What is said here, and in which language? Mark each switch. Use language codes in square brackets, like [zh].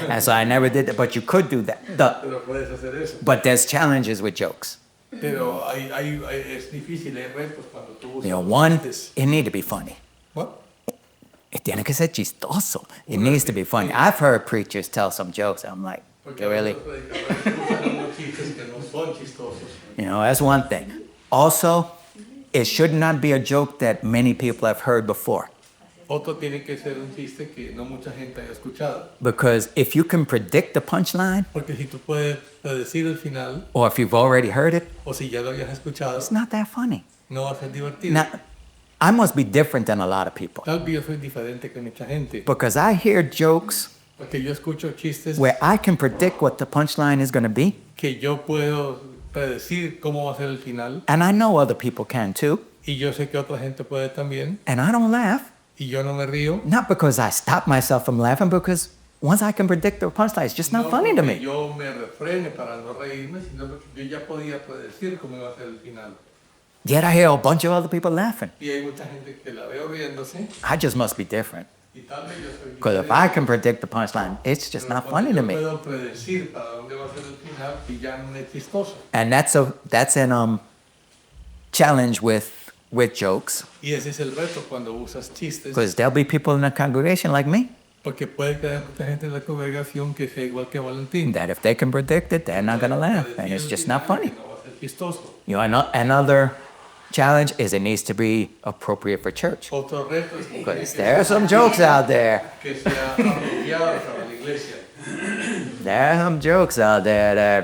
[en] And so I never did that, but you could do that. [es] Pero puedes hacer eso. [en] But there's challenges with jokes. [es] Pero es difícil, hay retos cuando tú usas [en] One, [es] chistes. [en] it need to be funny. What? [es] Tiene que ser chistoso. [en] It needs to be funny. I've heard preachers tell some jokes. I'm like, [es] Porque [en] really? [es] los predicadores usan unos chistes que no son chistosos. [en] That's one thing. Also, it should not be a joke that many people have heard before. [es] Otro tiene que ser un chiste que no mucha gente haya escuchado. [en] Because if you can predict the punchline, [es] Porque si tú puedes predecir el final, [en] or if you've already heard it, [es] o si ya lo hayas escuchado, [en] it's not that funny. [es] no va a ser divertido. [en] Now, I must be different than a lot of people. [es] Tal vez yo soy diferente que mucha gente. [en] Because I hear jokes [es] Porque yo escucho chistes [en] where I can predict what the punchline is going to be, [es] que yo puedo predecir cómo va a ser el final. [en] and I know other people can too, [es] Y yo sé que otra gente puede también. [en] and I don't laugh. [es] Y yo no me río. [en] Not because I stop myself from laughing, because once I can predict the punchline, it's just not [es] No [en] funny to [es] porque [en] me. [es] yo me refrene para no reírme, sino porque yo ya podía predecir cómo iba a ser el final. [en] Yet I hear a bunch of other people laughing. [es] Y hay mucha gente que la veo riéndose. [en] I just must be different. [es] Y tal vez yo soy [en] Because if I can predict the punchline, it's just not funny to [es] Yo [en] me. [es] puedo predecir para dónde va a ser el final y ya no es chistoso. [en] And that's an challenge with jokes, [es] Y ese es el reto cuando usas chistes. [en] because there'll be people in the congregation like me [es] Porque puede que haya mucha gente en la congregación que sea igual que Valentín. [en] that if they can predict it, they're not gonna laugh, and it's just not funny. [es] No va a ser chistoso. [en] Another challenge is it needs to be appropriate for church, [es] Otro reto es que [en] because there are some jokes out there. [es] que sea apropiado para la iglesia. [en] There are some jokes out there that,